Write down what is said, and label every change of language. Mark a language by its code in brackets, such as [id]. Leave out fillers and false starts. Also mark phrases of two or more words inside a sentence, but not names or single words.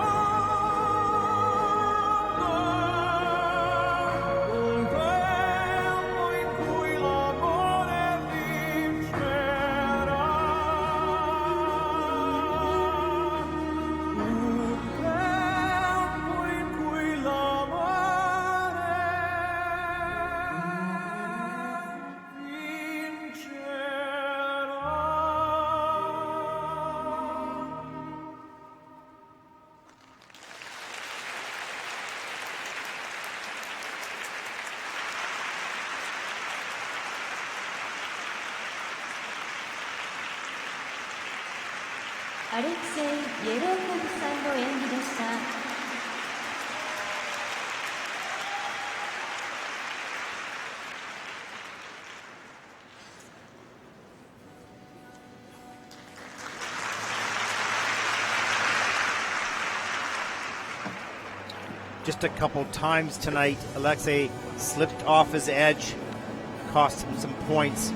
[it] mondo un tempo in cui l'amore vincerà, un tempo in cui l'amore vincerà. [ja] アレクセイ・イエローコフさんの演技でした。 [en] Just a couple times tonight, Alexei slipped off his edge, cost him some points.